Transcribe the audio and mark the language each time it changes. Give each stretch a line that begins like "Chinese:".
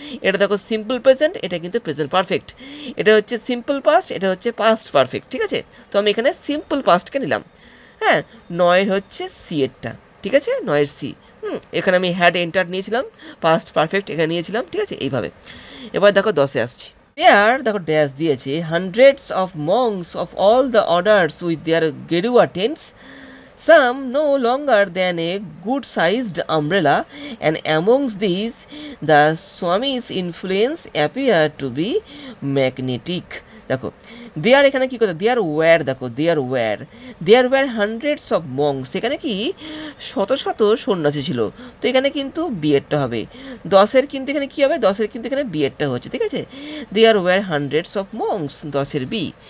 Bangla: এটা দেখো simple present, এটা কিন্তু প্রেজেন্ট পারফেক্ট, এটা হচ্ছে সিম্পল পাস্ট, এটা হচ্ছে পাস্ট পারফেক্ট, ঠিক আছে? তো আমি এখানে সিম্পল পাস্টকে নিলাম, হ্যাঁ 9-এর হচ্ছে সি এরটা, ঠিক আছে? 9-এর সি, এখানে আমি হ্যাড এন্টার নিয়েছিলাম, পাস্ট পারফেক্ট এখানে নিয়েছিলাম, ঠিক আছে? এইভাবে। এবার দেখো 10-এ আসছি।
English: there,
Bangla: দেখো ড্যাশ দিয়েছে,
English: Hundreds of monks of all the orders with their গেরুয়া tents, some no longer than a good-sized umbrella, and amongst these the Swami's influence appeared to be magnetic.
Bangla: দেখো দেয়ার এখানে কী কথা, দেয়ার ওয়্যার, দেখো দেয়ার ওয়্যার হান্ড্রেডস অফ মংস, এখানে কি শত শত সন্ন্যাসী ছিল, তো এখানে কিন্তু বিয়েরটা হবে। 10-এর কিন্তু এখানে কী হবে, 10-এর কিন্তু এখানে বিয়েরটা হচ্ছে, ঠিক আছে? দেয়ার wire hundreds of monks, 10-এর B.